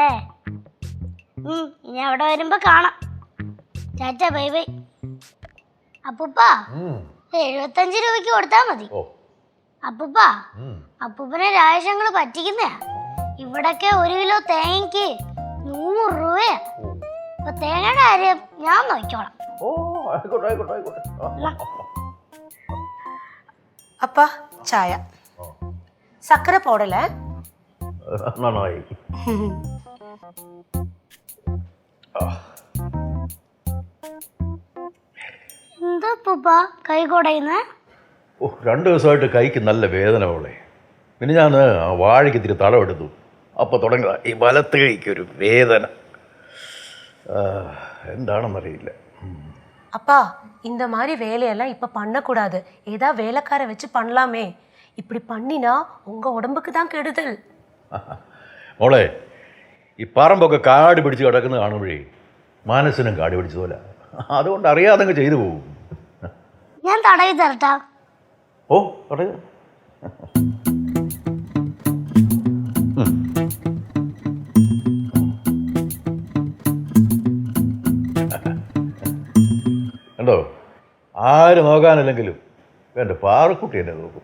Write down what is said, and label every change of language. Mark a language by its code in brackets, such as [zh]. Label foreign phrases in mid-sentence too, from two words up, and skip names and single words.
[ml] ഇനി അവിടെ വരുമ്പോ കാണാം. ചാച്ച, [en] bye bye. [ml] അപ്പൂപ്പ 75 രൂപയ്ക്ക് കൊടുത്താ മതി. അപ്പൂപ്പ, അപ്പൂപ്പനെ രാജേഷങ്ങള് പറ്റിക്കുന്നയാ. ഇവിടൊക്കെ 1 കിലോ തേങ്ങയ്ക്ക് 100 രൂപയാ. അപ്പൊ തേങ്ങയുടെ കാര്യം ഞാൻ നോക്കിക്കോളാം. [ta] அப்பா சாயா சக்கரை போடல. [ml] എന്താ പൂപ്പ കൈ കൊടയുന്ന? 2 ദിവസമായിട്ട് കൈക്ക് നല്ല വേദന പോലെ. പിന്നെ ഞാൻ വാഴയ്ക്ക് ഇത്തിരി തടവെടുത്തു. അപ്പോൾ തുടങ്ങിയ ഈ വലത്ത് കൈക്കൊരു വേദന. എന്താണെന്നറിയില്ല. [ta] அப்பா, இந்த மாதிரி வேலையெல்லாம் இப்ப பண்ணக்கூடாது. ஏதா வேலைக்கார வச்சு பண்ணலாமே. இப்படி பண்ணினா உங்க உடம்புக்கு தான் கெடுதல். [ml] മോളെ, ഈ പറമ്പൊക്കെ കാട് പിടിച്ച് കിടക്കുന്നത് കാണുമ്പോഴേ മനസ്സിനും കാട് പിടിച്ചതുപോലെ. അതുകൊണ്ട് അറിയാതെ ചെയ്തു പോകും. ഞാൻ തടവി തരട്ടാ? തടവി. കണ്ടോ, ആര് നോക്കാനില്ലെങ്കിലും എൻ്റെ പാറക്കുട്ടി എന്നെ നോക്കും.